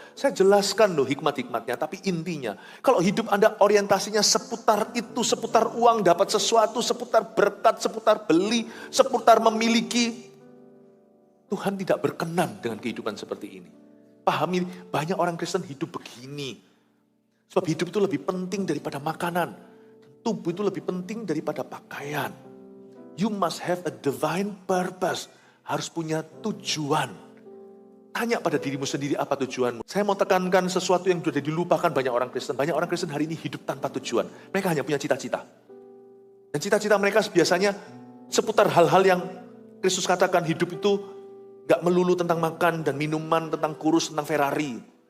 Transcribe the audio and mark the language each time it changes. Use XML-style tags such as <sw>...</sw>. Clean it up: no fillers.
<id>Saya jelaskan loh hikmat-hikmatnya, tapi intinya. Kalau hidup Anda orientasinya seputar itu, seputar uang, dapat sesuatu, seputar berkat, seputar beli, seputar memiliki. Tuhan tidak berkenan dengan kehidupan seperti ini. Pahami, banyak orang Kristen hidup begini. Sebab hidup itu lebih penting daripada makanan. Tubuh itu lebih penting daripada pakaian.</id> <en>You must have a divine purpose.</en> <id>Harus punya tujuan. Tanya pada dirimu sendiri apa tujuanmu. Saya mau tekankan sesuatu yang sudah dilupakan banyak orang Kristen. Banyak orang Kristen hari ini hidup tanpa tujuan. Mereka hanya punya cita-cita. Dan cita-cita mereka biasanya seputar hal-hal yang Kristus katakan hidup itu gak melulu tentang makan dan minuman, tentang kurus, tentang Ferrari.</id>